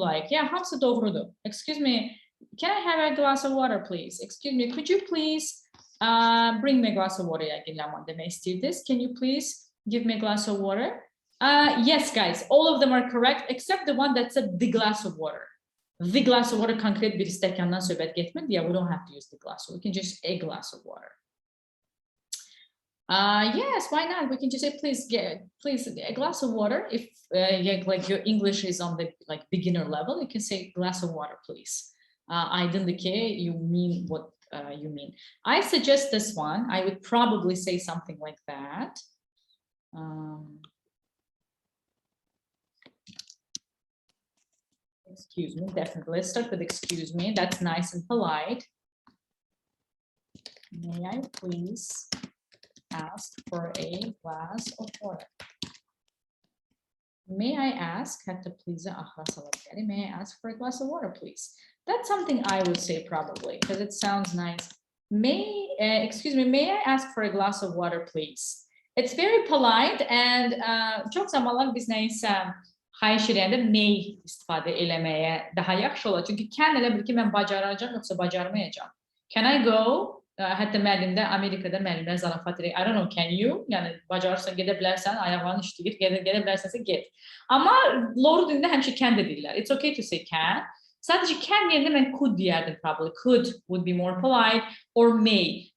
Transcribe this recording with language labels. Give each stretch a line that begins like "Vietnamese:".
English: Yeah,
Azerbaijani: hamısı doğrudur.
English: Excuse me, can I have a glass of water, please? Excuse me, could you please bring me a glass of water? Can you please give me a glass of water? Yes, guys, all of them are correct, except the one that said the glass of water.
Azerbaijani: The glass of water konkret bir stəkandan söhbət getmir.
English: Yeah, we don't have to use the glass. We can just a glass of water. Yes, why not? We can just say, please a glass of water. If like your English is on the like beginner level, you can say glass of water, please.
Azerbaijani: Aydındır ki
English: you mean what you mean. I suggest this one. I would probably say something like that. Excuse me, definitely. Let's start with excuse me. That's nice and polite. May I please ask for a glass of water? May I ask? May I ask for a glass of water, please? That's something I would say probably because it sounds nice. Excuse me, may I ask for a glass of water, please? It's very polite and
Azerbaijani: çok zamanlar biz neyse xahiş edəndə may istifadə eləməyə daha yaxşı olar. Çünki can elə bil ki, mən bacaracağam, yoxsa bacarmayacağam.
English: Can I go?
Azerbaijani: Hətta müəllimdə, Amerikada müəllimlər zarafat edir.
English: I don't know, can you?
Azerbaijani: Yəni, bacarırsan, gedə bilərsən, ayaqların işləyir, gedə bilərsənsə get. Amma loru dilində həmişə can deyirlər.
English: It's okay to say can.
Azerbaijani: Sadəcə can yerində mən could deyərdim probably.
English: Could would be more polite or may.